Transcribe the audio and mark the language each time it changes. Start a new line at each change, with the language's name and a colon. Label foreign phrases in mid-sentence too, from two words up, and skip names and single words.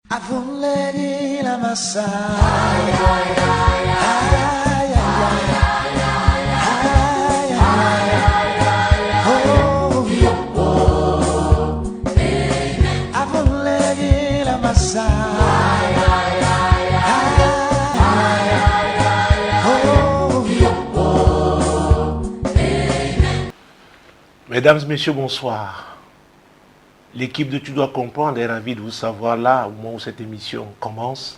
French: Avunlegi la massa. Ay, ay, ay, ay, ay, oh, oh, avunlegi la massa. Mesdames, Messieurs, bonsoir. L'équipe de Tu dois comprendre est ravie de vous savoir là au moment où cette émission commence.